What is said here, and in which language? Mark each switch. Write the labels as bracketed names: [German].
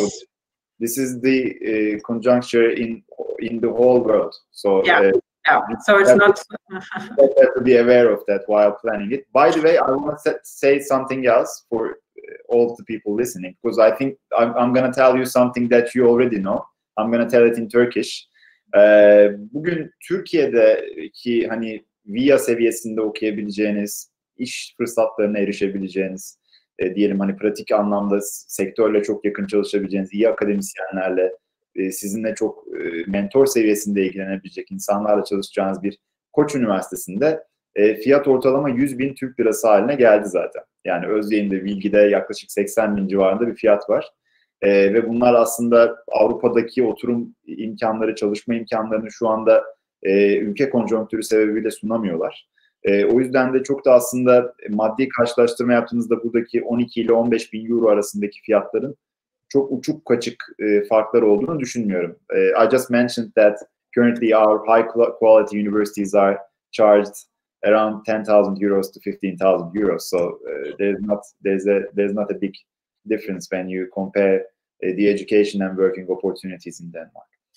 [English] So this is the conjuncture in the whole world. So yeah. So it's not. You have to be aware of that while planning it. By the way, I want to say something else for all the people listening, because I think I'm going to tell you something that you already know. I'm going to tell it in Turkish. [Turkish] Bugün Türkiye'deki hani VIA seviyesinde okuyabileceğiniz, iş fırsatlarına erişebileceğiniz, diyelim hani pratik anlamda sektörle çok yakın çalışabileceğiniz iyi akademisyenlerle, sizinle çok mentor seviyesinde ilgilenebilecek insanlarla çalışacağınız bir Koç Üniversitesi'nde fiyat ortalama 100.000 Türk lirası haline geldi zaten. Yani Özyeğin'de, Bilgi'de yaklaşık 80.000 civarında bir fiyat var. Ve bunlar aslında Avrupa'daki oturum imkanları, çalışma imkanlarını şu anda ülke konjonktürü sebebiyle sunamıyorlar. O yüzden de çok da aslında maddi karşılaştırma yaptığınızda buradaki 12 ile 15.000 euro arasındaki fiyatların çok uçuk kaçık farklar olduğunu düşünmüyorum. [English] I just mentioned that currently our high quality universities are charged around 10,000 euros to 15,000 euros. So there's not a big difference when you compare the education and working opportunities in Denmark.